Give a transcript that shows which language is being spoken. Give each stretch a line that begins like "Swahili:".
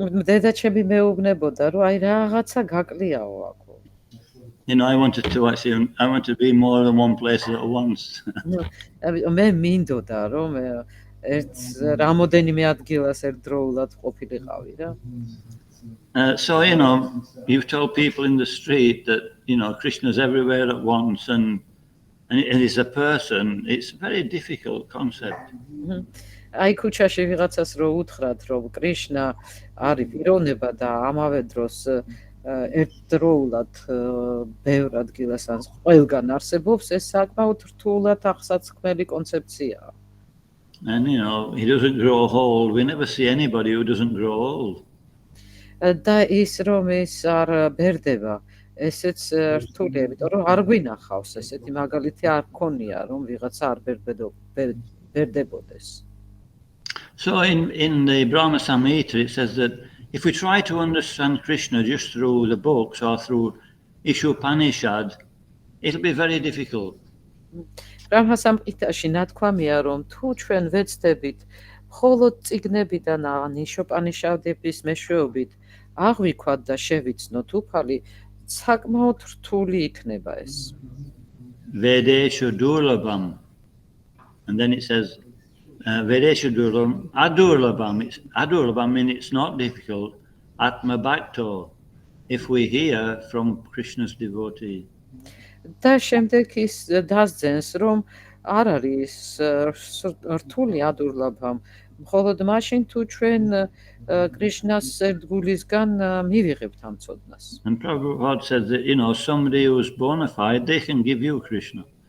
Georgian: დედა ჩემი მეუბნებოდა, რომ აი რაღაცა გაკლიაო აქ.
English: You know, I wanted to be more than one place at once.
Georgian: მე მინდოდა, რომ ერთ რამოდენიმე ადგილას ერთდროულად ყოფილიყავი რა.
English: So, you know, you tell people in the street that, you know, Krishna's everywhere at once and he's a person, it's a very difficult concept.
Georgian: აი ქუჩაში ვიღაცას რო უთხრათ, რომ კრიშნა არის პიროვნება და ამავე დროს ერთდროულად ბევრ ადგილას ან ყველგან არსებობს, ეს საკმაოდ რთულად აღსაქმელი კონცეფციაა.
English: And, you know, he doesn't grow old. We never see anybody who doesn't grow old.
Georgian: და ის რომ ის არ ბერდება, ესეც რთულია, იმიტომ რომ არ გვინახავს, ესეთი მაგალითი არ ქონია, რომ ვიღაცა არ ბერდებოდეს.
English: So in the Brahma Samhita it says that if we try to understand Krishna just through the books or through იშოპანიშადი, it'll be very difficult.
Georgian: Brahma Samhita-ში ნათქვამია, რომ თუ ჩვენ ვეცდებით მხოლოდ წიგნებიდან ან იშოპანიშადების მეშვეობით აღვიქვათ და შევიცნოთ უფალი, საკმაოდ რთული იქნება ეს.
Sanskrit: Vedeshu durlabham.
English: And then it says
Sanskrit: Vedeshu durlabham,
English: adurlabham means it's not difficult.
Sanskrit: Atma bhakto,
English: if we hear from Krishna's devotee.
Georgian: და შემდეგ ის დასძენს, რომ არ არის რთული ადურლაბამ, მხოლოდ მაშინ თუ ჩვენ კრიშნას ერთგულისგან მივიღებთ ამ ცოდნას.
English: And Prabhupada says that, you know, somebody who's bona fide, they can give you Krishna.